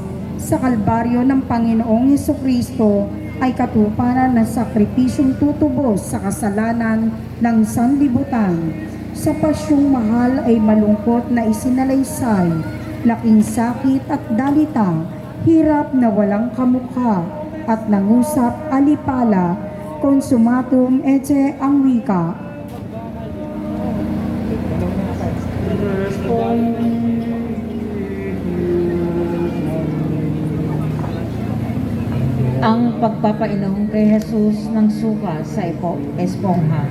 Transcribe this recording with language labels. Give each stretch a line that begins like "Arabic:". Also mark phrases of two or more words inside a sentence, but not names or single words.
Filipino: Sa Kalbaryo ng Panginoong Hesukristo ay katuparan ng sakripisyong tutubos sa kasalanan ng sanlibutan. Sa pasyong mahal ay malungkot na isinalaysay, laking sakit at dalita, hirap na walang kamukha, at nangusap alipala,
Latin: consumatum ecce
Filipino: ang wika. Ang pagpapainom kay Jesus ng suka sa espongha.